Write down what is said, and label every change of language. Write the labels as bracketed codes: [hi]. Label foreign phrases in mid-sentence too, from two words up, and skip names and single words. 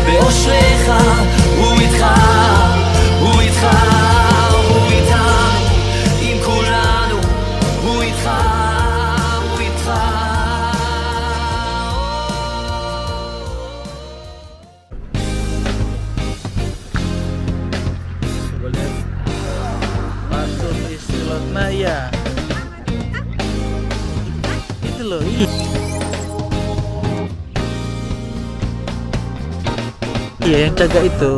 [he] אשריך, הוא איתך, הוא איתך, הוא איתנו, עם כולנו, הוא איתך, הוא איתך. [id] Masuk di Silot Maya. Itu loh. Iya, yang jaga itu.